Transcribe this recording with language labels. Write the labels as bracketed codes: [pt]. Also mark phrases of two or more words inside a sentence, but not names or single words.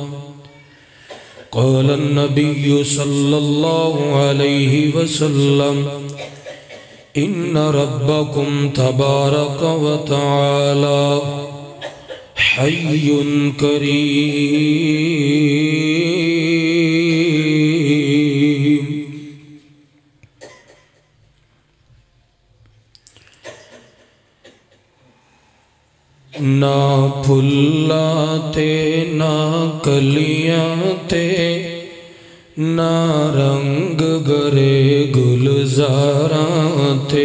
[ar] قال النبي صلى الله عليه وسلم إن ربكم تبارك وتعالى حي كريم. [pa] نہ پھلاتے نہ کلیاں تے نہ رنگ برے گلزاراں تے.